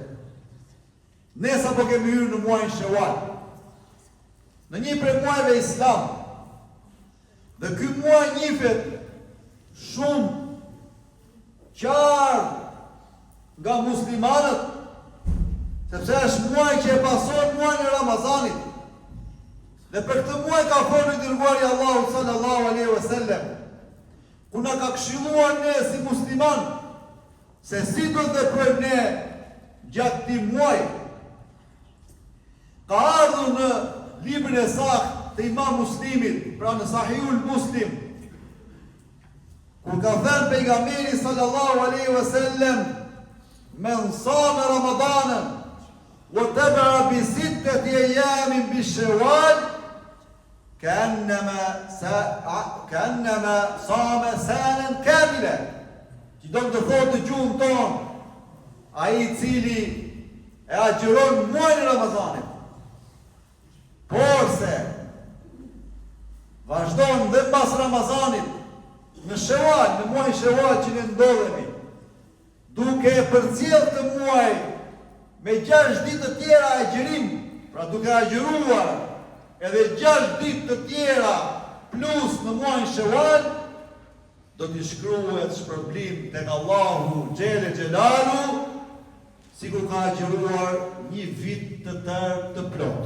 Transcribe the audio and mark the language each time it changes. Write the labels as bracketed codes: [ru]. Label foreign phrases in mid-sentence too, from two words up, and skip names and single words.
[sq] Ne sapo kemi hyrë në muajin Shawal, në një prej muajve islam, dhe ky muaj njihet shumë qartë nga muslimanët, sepse është muaj që e pason muajin e Ramazanit. Dhe për këtë muaj ka folur i dërguari Allahu [ar] صلى الله عليه وسلم, [sq] ku na ka këshilluar ne si musliman se si do të veprojmë ne gjatë këtij muaji. Ka ardhur në librin e saktë të Imam Muslimit, pra në Sahihul Muslim, ku ka thënë pejgamberi [ar] صلى الله عليه وسلم, من صام رمضان وتبع بستة أيام بشوال كأنما صام سنة كاملة. [sq] Që do të thotë të gjuhën tonë, ai i cili e agjiron muajin e Ramazanit, por se vazhdon dhe pas Ramazanit në Shawwal, në muajin Shawwal që ne ndodhemi, duke e përcjell të muaj me 6 ditë të tjera agjirim, pra duke agjiruar edhe 6 ditë të tjera plus në muajin Shawwal, do t'i shkruhet shpërblim tek Allahu [ar] جل جلاله, [sq] sikur ka agjiruar një vit të tërë të plot.